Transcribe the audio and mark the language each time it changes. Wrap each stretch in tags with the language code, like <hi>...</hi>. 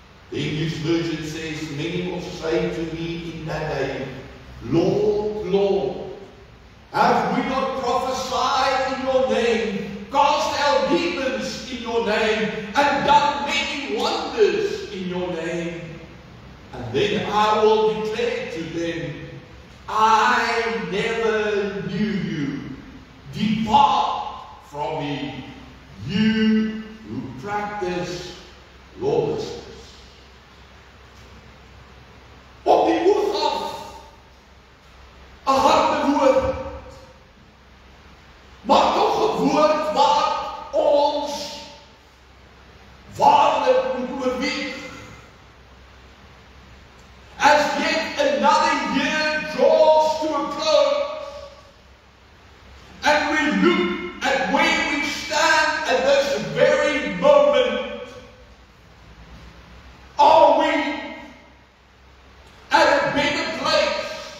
<en>The English version says, many will say to me in that day, Lord, Lord, have we not prophesied in your name, cast out demons in your name, and done many wonders in your name? And then I will declare to them, I never knew you. Depart from me, you who practice lawlessness.</en> <af>Op die oog af 'n harde woord, maar tog 'n woord wat ons waarlik moet oorweeg.</af> <en>As yet another year draws to a close, and we look at where we stand at this very moment, are we at a better place?</en>